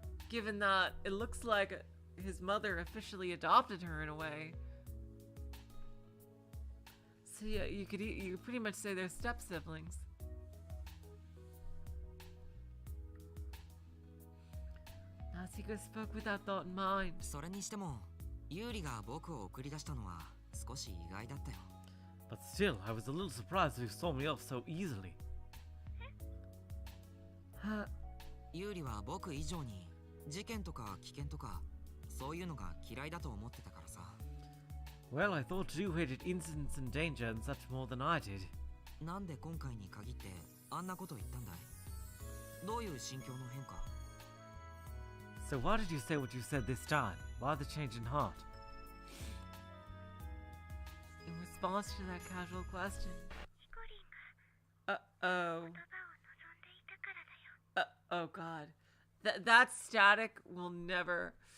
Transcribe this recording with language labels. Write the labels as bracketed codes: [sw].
[en] Given that it looks like his mother officially adopted her in a way. So yeah, you could pretty much say they're step-siblings. Natsuko spoke without thought in mind. [ja] それにしてもユーリが僕を送り出したのは少し意外だったよ。 [en] But still, I was a little surprised he saw me off so easily. [ja] ユーリは僕以上に事件とか危険とかそういうのが嫌いだと思ってたからさ。 [en] Well, I thought you hated incidents and danger and such more than I did. [ja] なんで今回に限ってあんなこと言ったんだい？どういう心境の変化？ [en] So why did you say what you said this time? Why the change in heart? In response to that casual question. [ja] ヒコリンが [en] Uh-oh. [ja] 言葉を [en] Oh god. That static will never.